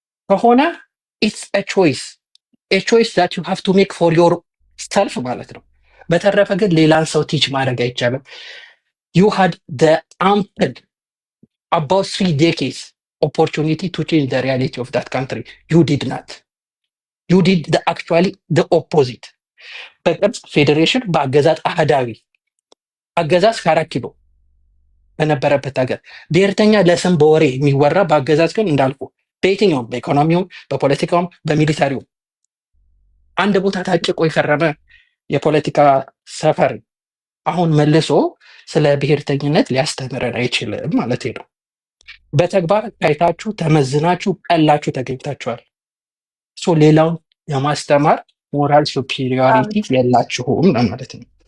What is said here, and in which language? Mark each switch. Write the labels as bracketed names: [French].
[English] ከሆነ ኢትስ ኤ ቾይስ ዛት ዩ ሃቭ ቱ ሜክ ፎር ዮር ሰልፍ [Amharic] ማለት ነው። በተረፈ ግን ሌላን ሰው ቲች ማድረግ አይቻልም። [English] you had the ample about 3 decades opportunity to change the reality of that country. You did not. You did actually the opposite. [Amharic] በቅርጽ ፌዴሬሽን በአገዛዝ አህዳዊ አገዛዝ ካራኪሎ በነበረበት ሀገር ብሔርተኛ ለስም በወሬ የሚወራ በአገዛዝ ግን እንዳልኩ በየትኛውም በኢኮኖሚውም በፖለቲካውም በሚሊታሪውም አንድ ቦታ ታጭቆ የከረመ የፖለቲካ ሰፈር አሁን መልሶ ስለ ብሔርተኝነት ሊያስተምረን አይችልም ማለት ነው። በተግባር ታይታችሁ ተመዝናችሁ ቀላችሁ ተገኝታችኋል። ሶ ሌላውን የማስተማር ሞራል ሱፒሪዮሪቲ የላችሁም ማለት ነው።